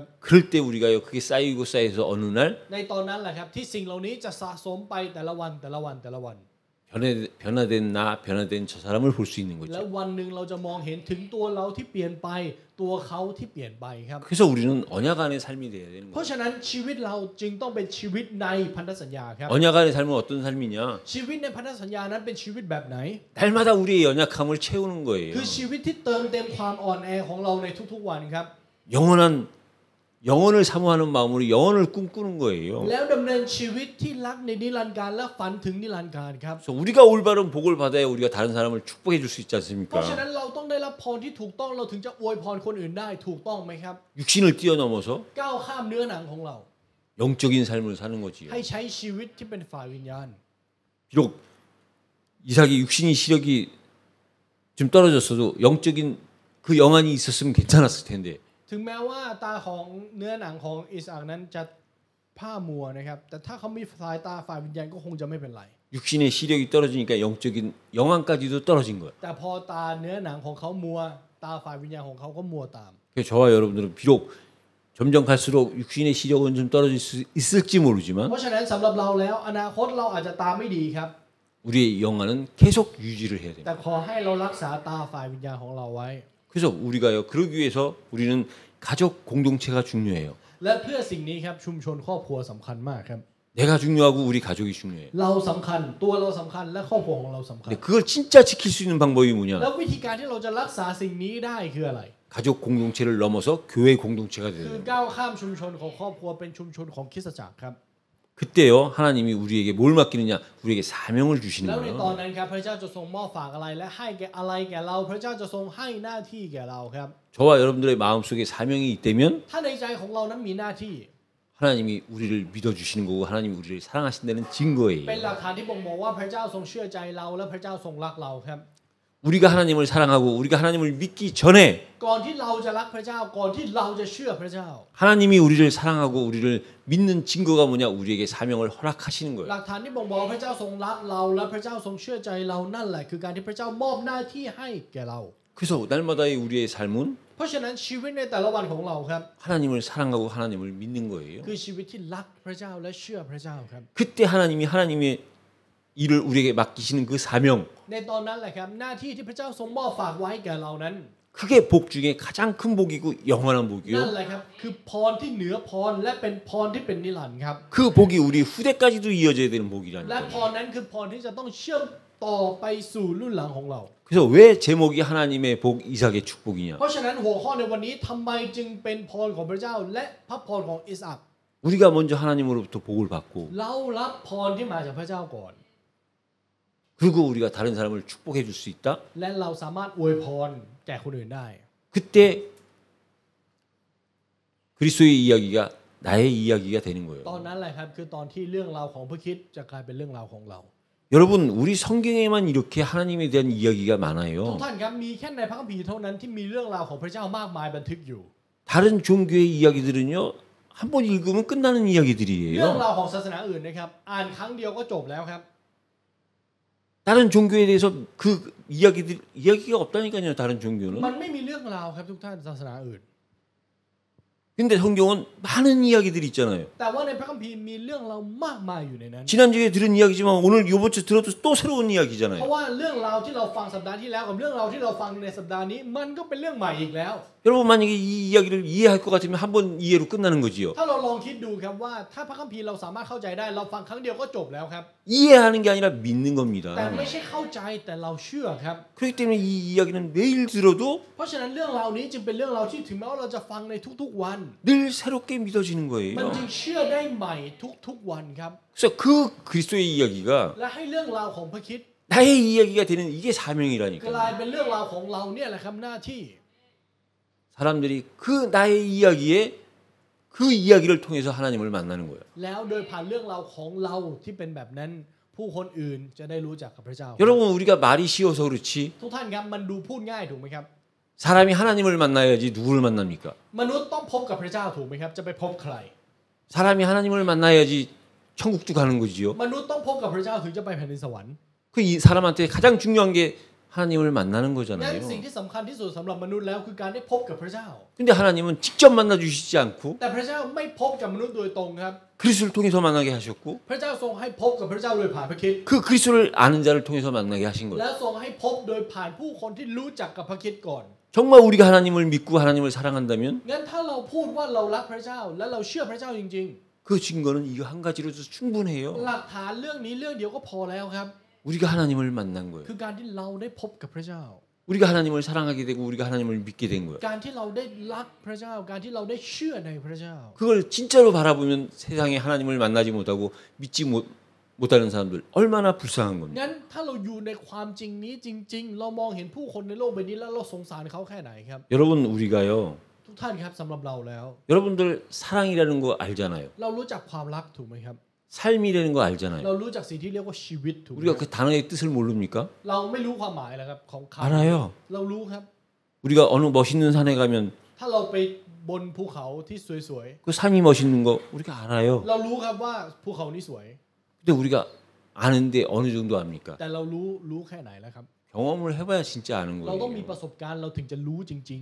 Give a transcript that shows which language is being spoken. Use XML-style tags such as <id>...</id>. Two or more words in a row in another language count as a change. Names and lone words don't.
<ko>그럴 때 우리가요 그게 쌓이고 쌓여서 어느 날</ko> <th>ในตอนนั้นแหละครับที่สิ่งเหล่านี้จะสะสมไปแต่ละวันแต่ละวันแต่ละวัน</th> <ko>변화된 나, 변화된 저 사람을 볼 수 있는</ko> <th>และ</th> <ko>거죠.</ko> <th>วันหนึ่งเราจะมองเห็นถึงตัวเราที่เปลี่ยนไปตัวเขาที่เปลี่ยนไปครับ</th> <ko>그래서 우리는 언약 안의 삶이 돼야 되는</ko> <th>เพราะ</th> <ko>거예요.</ko> <th>ฉะนั้นชีวิตเราจึงต้องเป็นชีวิตในพันธสัญญาครับ</th> <ko>언약 안의 삶은 어떤 삶이냐?</ko> <th>ชีวิตในพันธสัญญานั้นเป็นชีวิตแบบไหน</th> <ko>날마다 우리의 연약함을 채우는 거예요.</ko> <th>คือชีวิตที่เติมเต็มความอ่อนแอของเราในทุกๆวันครับ</th> <ko>영원을 사모하는 마음으로 영원을 꿈꾸는 거예요.</ko> <th>แล้วดำเนินชีวิตที่รักในนิรันดร์การและฝันถึงนิรันดร์การครับ</th> <ko>그래서 우리가 올바른 복을 받아야 우리가 다른 사람을 축복해 줄 수 있지</ko> <th>เพราะฉะ</th> <ko>않습니까?</ko> <th>นั้นเราต้องได้รับพรที่ถูกต้องเราถึงจะอวยพรคนอื่นได้ถูกต้องไหมครับ</th> <ko>육신을 뛰어넘어서</ko> <th>ก้าวข้ามเนื้อหนังของเรา</th> <ko>영적인 삶을 사는 거지요.</ko> <th>ให้ใช้ชีวิตที่เป็นฝ่ายวิญญาณ</th> <ko>비록 이삭이 육신이 시력이 좀 떨어졌어도 영적인 그 영안이 있었으면 괜찮았을 텐데</ko> <th>ถึงแม้ว่าตาของเนื้อหนังของอิสอัคนั้นจะผ้ามัวนะครับแต่ถ้าเขามีสายตาฝ่ายวิญญาณก็คงจะไม่เป็นไร</th> <ko>육신의 시력이 떨어지니까 영적인 영안까지도 떨어진 거예요.</ko> <th>แต่พอตาเนื้อหนังของเขามัวตาฝ่ายวิญญาณของเขาก็มัวตาม</th> <ko>그래서 저와 여러분들은 비록 점점 갈수록 육신의 시력은 좀 떨어질 수 있을지</ko> <th>เพ</th> <ko>모르지만</ko> <th>ราะฉะนั้นสำหรับเราแล้วอนาคตเราอาจจะตาไม่ดีครับ</th> <ko>우리의 영안은 계속 유지를 해야 됩니다.</ko> <th>แต่ขอให้เรารักษาตาฝ่ายวิญญาณของเราไว้</th> <ko>그래서 우리가요 그러기 위해서 우리는 가족 공동체가 중요해요.</ko> <th>และเพื่อสิ่งนี้ครับชุมชนครอบครัวสำคัญมากครับ</th> <ko>내가 중요하고 우리 가족이 중요해.</ko> <th>เราสำคัญตัวเราสำคัญและครอบครัวของเราสำคัญ</th> <ko>근데 그걸 진짜 지킬 수 있는 방법이</ko> <th>แล้ว</th> <ko>뭐냐?</ko> <th>วิธีการที่เราจะรักษาสิ่งนี้ได้คืออะไร</th> <ko>가족 공동체를 넘어서 교회 공동체가</ko> <th>คือ</th> <ko>되는 거예요.</ko> <th>ก้าวข้ามชุมชนของครอบครัวเป็นชุมชนของคริสตจักรครับ</th> <ko>그때요 하나님이 우리에게 뭘 맡기느냐? 우리에게 사명을 주시는</ko> <th>แล้วในตอน</th> <ko>거예요.</ko> <th>นั้นครับพระเจ้าจะทรงมอบฝากอะไรและให้แก่อะไรแก่เราพระเจ้าจะทรงให้หน้าที่แก่เราครับ</th> <ko>저와 여러분들의 마음속에 사명이 있다면</ko> <th>ถ้าในใจของเรานั้นมีหน้าที่</th> <ko>하나님이 우리를 믿어주시는 거고 하나님이 우리를 사랑하신다는</ko> <th>เป็น</th> <ko>증거예요.</ko> <th>หลักฐานที่บ่งบอกว่าพระเจ้าทรงเชื่อใจเราและพระเจ้าทรงรักเราครับ</th> <ko>우리가 하나님을 사랑하고 우리가 하나님을 믿기 전에</ko> <th>ก่อนที่เราจะรักพระเจ้าก่อนที่เราจะเชื่อพระเจ้า</th> <ko>하나님이 우리를 사랑하고 우리를 믿는 증거가 뭐냐? 우리에게 사명을 허락하시는</ko> <th>ห</th> <ko>거예요.</ko> <th>ลักฐานที่บ่งบอกว่าพระเจ้าทรงรักเราและพระเจ้าทรงเชื่อใจเรานั่นแหละคือการที่พระเจ้ามอบหน้าที่ให้แก่เรา</th> <ko>그래서 날마다의 우리의 삶은</ko> <th>เพราะฉะนั้นชีวิตในแต่ละวันของเราครับ</th> <ko>하나님을 사랑하고 하나님을 믿는 거예요.</ko> <th>คือชีวิตที่รักพระเจ้าและเชื่อพระเจ้าครับ</th> <ko>그때 하나님이 하나님의 일을 우리에게 맡기시는 그 사명</ko> <th>ในตอนนั้นแหละครับหน้าที่ที่พระเจ้าทรงมอบฝากไว้แก่เรานั้น</th> <ko>그게 복 중에 가장 큰 복이고 영원한</ko> <th>นั่น</th> <ko>복이요.</ko> <th>แหละครับคือพรที่เหนือพรและเป็นพรที่เป็นนิรันดร์ครับ</th> <ko>그 복이 우리 후대까지도 이어져야 되는</ko> <th>และ</th> <ko>복이라니까요.</ko> <th>พรนั้นคือพรที่จะต้องเชื่อมต่อไปสู่รุ่นหลังของเรา</th> <ko>그래서 왜 제목이 하나님의 복 이삭의 축복이냐?</ko> <th>เพราะฉะนั้นหัวข้อในวันนี้ทำไมจึงเป็นพรของพระเจ้าและพระพรของอิสอัค</th> <ko>우리가 먼저 하나님으로부터 복을 받고</ko> <th>เรารับพรที่มาจากพระเจ้าก่อน</th> <ko>그리고 우리가 다른 사람을 축복해 줄 수 있다.</ko> <th>และเราสามารถอวยพรแก่คนอื่นได้</th> <ko>그때 그리스도의 이야기가 나의 이야기가 되는</ko> <th>ต</th> <ko>거예요.</ko> <th>อนนั้นแหละครับคือตอนที่เรื่องราวของพระคริสต์จะกลายเป็นเรื่องราวของเรา</th> <ko>여러분 우리 성경에만 이렇게 하나님에 대한 이야기가</ko> <th>ทุก</th> <ko>많아요.</ko> <th>ท่านครับมีแค่ในพระคัมภีร์เท่านั้นที่มีเรื่องราวของพระเจ้ามากมายบันทึกอยู่</th> <ko>다른 종교의 이야기들은요 한 번 읽으면 끝나는</ko> <th>เรื่อง</th> <ko>이야기들이에요.</ko> <th>ราวของศาสนาอื่นนะครับอ่านครั้งเดียวก็จบแล้วครับ</th> <ko>다른 종교에 대해서 그 이야기가 없다니까요. 다른 종교는.</ko> <th>มันไม่มีเรื่องราวครับทุกท่านศาสนาอื่น</th> <ko>근데 성경은 많은 이야기들이 있잖아요.</ko> <th>แต่ว่าในพระคัมภีร์มีเรื่องราวมากมายอยู่ในนั้น</th> <ko>지난주에 들은 이야기지만 오늘 이번 주 들어도 또 새로운</ko> <th>เพ</th> <ko>이야기잖아요.</ko> <th>ราะว่าเรื่องราวที่เราฟังสัปดาห์ที่แล้วกับเรื่องราวที่เราฟังในสัปดาห์นี้มันก็เป็นเรื่องใหม่อีกแล้ว</th> <ko>여러분 만약에 이 이야기를 이해할 것 같으면 한 번 이해로 끝나는 거지요.</ko> <th>ถ้าเราลองคิดดูครับว่าถ้าพระคัมภีร์เราสามารถเข้าใจได้เราฟังครั้งเดียวก็จบแล้วครับ</th> <ko>이해하는 게 아니라 믿는</ko> <th>แต่</th> <ko>겁니다.</ko> <th>ไม่ใช่เข้าใจแต่เราเชื่อครับ</th> <ko>그렇기 때문에 이 이야기는 매일 들어도</ko> <th>เพราะฉะนั้นเรื่องราวนี้จึงเป็นเรื่องราวที่ถึงแม้ว่าเราจะฟังในทุกๆวัน</th> <ko>늘 새롭게 믿어지는</ko> <th>มัน</th> <ko>거예요.</ko> <th>จึงเชื่อได้ใหม่ทุกๆวันครับ</th> <ko>그래서 그 그리스도의 이야기가</ko> <th>และให้เรื่องราวของพระคริสต์</th> <ko>나의 이야기가 되는 이게</ko> <th>กลาย</th> <ko>사명이라니까요.</ko> <th>เป็นเรื่องราวของเราเนี่ยแหละครับหน้าที่</th> <ko>사람들이 그 나의 이야기에 그 이야기를 통해서 하나님을 만나는 거예요.</ko> <th>แล้วโดยผ่านเรื่องราวของเราที่เป็นแบบนั้นผู้คนอื่นจะได้รู้จักกับพระเจ้า</th> <ko>여러분 우리가 말이 쉬워서 그렇지</ko> <th>ทุกท่านครับมันดูพูดง่ายถูกไหมครับ</th> <ko>사람이 하나님을 만나야지 누구를 만납니까?</ko> <th>มนุษย์ต้องพบกับพระเจ้าถูกไหมครับจะไปพบใคร</th> <ko>사람이 하나님을 만나야지 천국도 가는 거지요.</ko> <th>มนุษย์ต้องพบกับพระเจ้าถึงจะไปแผ่นดินสวรรค์</th> <ko>그 이 사람한테 가장 중요한 게 하나님을 만나는</ko> <th>งั้น</th> <ko>거잖아요.</ko> <th>สิ่งที่สำคัญที่สุดสำหรับมนุษย์แล้วคือการได้พบกับพระเจ้า</th> <ko>근데 하나님은 직접 만나 주시지 않고</ko> <th>แต่พระเจ้าไม่พบกับมนุษย์โดยตรงครับ</th> <ko>그리스도를 통해서 만나게 하셨고</ko> <th>พระเจ้าทรงให้พบกับพระเจ้าโดยผ่านพระคริสต์</th> <ko>그 그리스도를 아는 자를 통해서 만나게 하신</ko> <th>และ</th> <ko>거예요.</ko> <th>ทรงให้พบโดยผ่านผู้คนที่รู้จักกับพระคริสต์ก่อน</th> <ko>정말 우리가 하나님을 믿고 하나님을 사랑한다면</ko> <th>งั้นถ้าเราพูดว่าเรารักพระเจ้าและเราเชื่อพระเจ้าจริง</th> <ko>그 증거는 이거 한 가지로도 충분해요.</ko> <th>ๆ หลักฐานเรื่องนี้เรื่องเดียวก็พอแล้วครับ</th> <ko>우리가 하나님을 만난 거예요.</ko> <th>คือการที่เราได้พบกับพระเจ้า</th> <ko>우리가 하나님을 사랑하게 되고 우리가 하나님을 믿게 된 거예요.</ko> <th>การที่เราได้รักพระเจ้า การที่เราได้เชื่อในพระเจ้า</th> <ko>그걸 진짜로 바라보면 세상에 하나님을 만나지 못하고 믿지 못하는 사람들 얼마나 불쌍한 겁니다.</ko> <th>งั้นถ้าเราอยู่ในความจริงนี้จริง ๆ เรามองเห็นผู้คนในโลกใบนี้แล้วเราสงสารเขาแค่ไหนครับ</th> <ko>여러분 우리가요.</ko> <th>ทุกท่านครับสำหรับเราแล้ว</th> <ko>여러분들 사랑이라는 거 알잖아요.</ko> <th>เรารู้จักความรักถูกไหมครับ</th> <ko>삶이라는 거 알잖아요.</ko> <th>เรารู้จักสิ่งที่เรียกว่าชีวิตถูกไหม</th> <ko>우리가 그 단어의 뜻을 모릅니까?</ko> <th>เราไม่รู้ความหมายแล้วครับของคำ</th> <ko>알아요.</ko> <th>เรารู้ครับ</th> <ko>우리가 어느 멋있는 산에 가면</ko> <th>ถ้าเราไปบนภูเขาที่สวย</th> <ko>그 산이 멋있는 거 우리가 알아요.</ko> <th>ๆเรารู้ครับว่าภูเขานี้สวย</th> <ko>근데 우리가 아는데 어느 정도 압니까?</ko> <th>แต่เรารู้แค่ไหนแล้วครับ</th> <ko>경험을 해봐야 진짜 아는</ko> <th>เราต้องมี</th> <ko>거예요.</ko> <th>ประสบการณ์เราถึงจะรู้จริง</th>